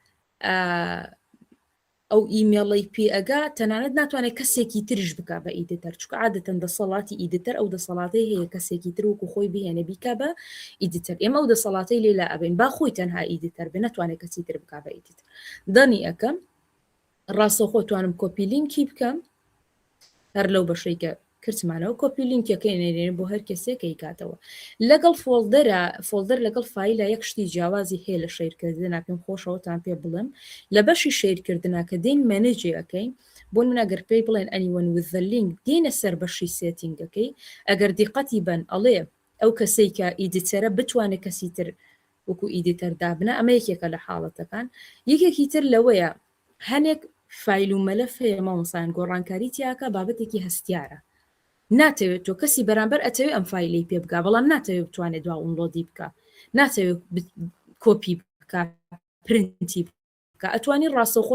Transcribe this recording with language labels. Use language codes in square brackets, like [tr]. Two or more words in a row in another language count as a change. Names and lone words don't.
[ckb] ئەو ئیمێڵی پێ ئەگا تەنانەت ناتوانێت کەسێکی ترش بکە بە ئیدیتەر چکە عادەتەن دەسەڵاتی ئیدیتەر ئەو دەسەڵاتی هەیە کەسێکی تر وکو خۆی بهێنە بیکە بە ئیدیتەر ئێمە ئەو دەسەڵاتی لێلا ئەبین با خۆی تەنها ئیدیتەر بێ ناتوانێت کەسی تر بکە بە ئیدیتەر دەنی ئەەکەم ڕاستەوخۆ توانم کۆپی لینکی بکەم هەر لەو بەشەیکە کردمانەوە کۆپی لینکەکەی نێنێن بۆ هەر کەسێکی کاتەوە لەگەڵ فۆلدەر لەگەڵ فایلە یەک شتی جیاوازی هەیە لە شێرکردنا پێم خۆشەوەتان پێ بڵم لە بەشی شێرکردنا کە دێن مەنێجێ ئەەکەین بۆ من ئەگەر پێی بڵێن [en] anyone with the link [ckb] دێنە سەر بەشی سێتینگەکەی ئەگەر دیقەتی بن ئەڵێ ئەو کەسەی کە ئیدیتەرە بتوانێت کەسی تر وەکو ئیدیتەر دابنە ئەمە یەکێکە لە حاڵەتەکان یەکێکی تر لەوەیە هەنێک فایل و مەلەف هەیە مامۆسایان گۆڕانکاری تیاکە بابەتێکی هەستیارە ناتەوێت تۆ کەسی بەرامبەر ئەتەوێت ئەم فایلی پێ بگا بەڵام ناتەوێت بتوانێت دوا ئونلۆدی بکە ناتەوێت کۆپی بکە پرنتی بکە ئەتوانی ڕاستەوخۆ